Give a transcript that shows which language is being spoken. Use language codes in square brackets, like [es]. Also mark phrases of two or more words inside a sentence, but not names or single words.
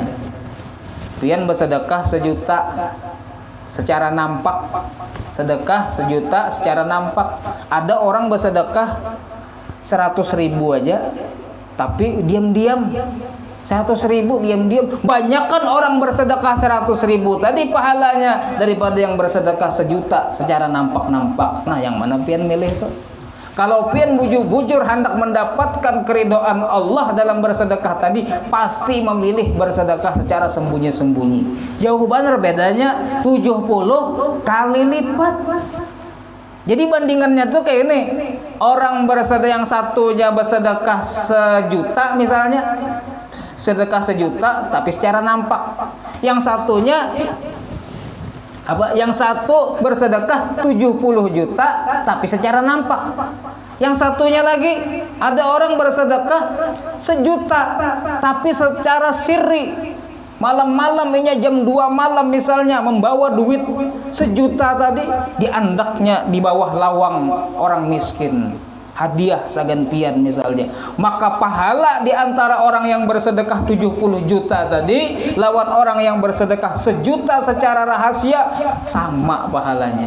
[bjn] Pian bersedekah 1 juta secara nampak, sedekah 1 juta secara nampak. Ada orang bersedekah 100.000 aja, tapi diam-diam 100.000 diam-diam. Banyakan orang bersedekah 100.000 tadi pahalanya daripada yang bersedekah 1 juta secara nampak-nampak. Nah, yang mana pian milih tuh? Kalau pian bujur-bujur hendak mendapatkan keridhaan Allah dalam bersedekah tadi, pasti memilih bersedekah secara sembunyi-sembunyi. Jauh benar bedanya 70 kali lipat. Jadi bandingannya tuh kayak ini. Orang bersedekah yang satunya bersedekah 1 juta misalnya, sedekah 1 juta tapi secara nampak. Yang satunya apa? Yang satu bersedekah 70 juta tapi secara nampak. Yang satunya lagi ada orang bersedekah 1 juta tapi secara sirri. Malam-malam ini jam 2 malam misalnya membawa duit 1 juta tadi diandaknya di bawah lawang orang miskin. Hadiah sagantian misalnya. Maka pahala di antara orang yang bersedekah 70 juta tadi lawan orang yang bersedekah 1 juta secara rahasia sama pahalanya.